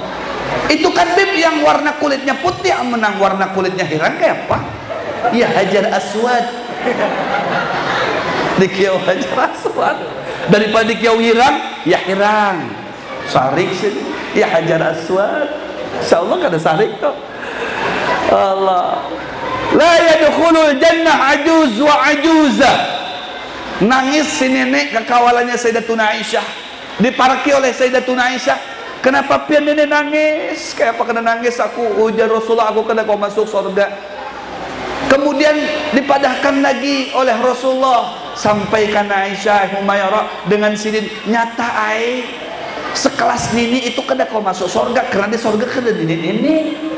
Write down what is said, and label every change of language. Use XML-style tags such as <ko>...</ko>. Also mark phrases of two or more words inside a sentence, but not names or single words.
<bjn>Itu kan bib yang warna kulitnya putih, menang warna kulitnya hirang kayak apa? Ya Hajar Aswad. Dikiau Hajar Aswad. Daripada dikiau hirang, ya hirang. Sarik sih. Ya Hajar Aswad. Insyaallah kada sarik toh. Allah.</bjn> <ar>لا يدخل الجنة عجوز وعجوزة.</ar> <bjn>Nangis si nenek kekawalannya Sayyidatuna Aisyah. Diparaki oleh Sayyidatuna Aisyah. Kenapa pian nenek nangis? Kayak apa kena nangis aku? Ujar Rasulullah, aku kena kau masuk surga. Kemudian dipadahkan lagi oleh Rasulullah, sampaikan Aisyah Humaira dengan sidin, nyata ai sekelas nini itu kena kau masuk surga karena di surga kena nini.</bjn>